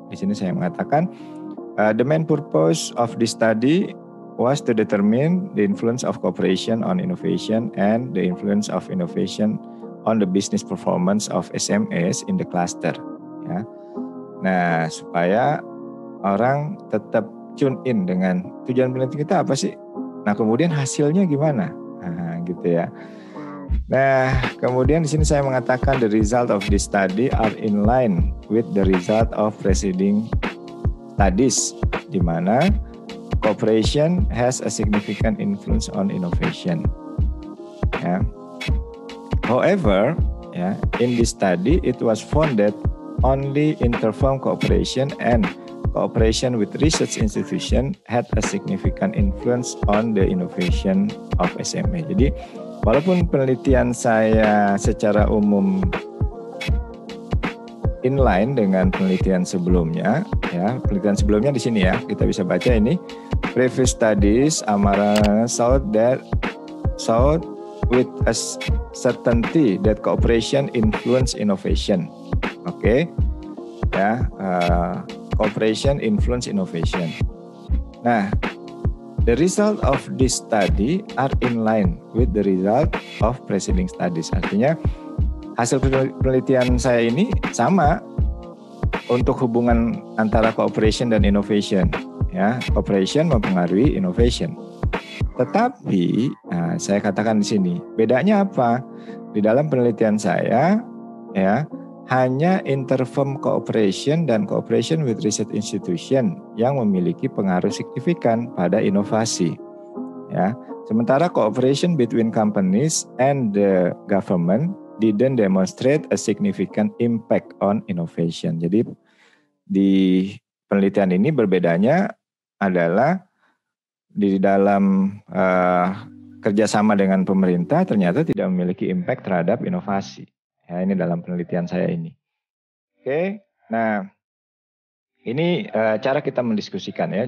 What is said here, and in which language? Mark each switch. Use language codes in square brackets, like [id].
[id] Di sini saya mengatakan [en] the main purpose of this study was to determine the influence of cooperation on innovation and the influence of innovation on the business performance of SMEs in the cluster ya. [id] Nah, supaya orang tetap tune in dengan tujuan penelitian kita apa sih? Nah, kemudian hasilnya gimana? Nah, gitu ya. Nah, kemudian di sini saya mengatakan [en] the result of this study are in line with the result of preceding studies, [id] di mana [en] cooperation has a significant influence on innovation. Ya. However, in this study it was found that only interfirm cooperation and cooperation with research institution had a significant influence on the innovation of SMA. [id] Jadi, walaupun penelitian saya secara umum inline dengan penelitian sebelumnya, ya, penelitian sebelumnya di sini ya, kita bisa baca ini. [en] Previous studies Amara showed with a certainty that cooperation influence innovation. Oke, ya, cooperation influence innovation. Nah, the result of this study are in line with the result of preceding studies. [id] Artinya hasil penelitian saya ini sama untuk hubungan antara cooperation dan innovation. Ya, cooperation mempengaruhi innovation. Tetapi, saya katakan di sini, bedanya apa? Di dalam penelitian saya, ya, hanya interfirm cooperation dan [en] cooperation with research institution [id] yang memiliki pengaruh signifikan pada inovasi. [en] Ya, sementara cooperation between companies and the government didn't demonstrate a significant impact on innovation. [id] Jadi di penelitian ini berbedanya adalah di dalam kerjasama dengan pemerintah ternyata tidak memiliki impact terhadap inovasi. Ya, ini dalam penelitian saya ini. Oke, nah ini cara kita mendiskusikan ya.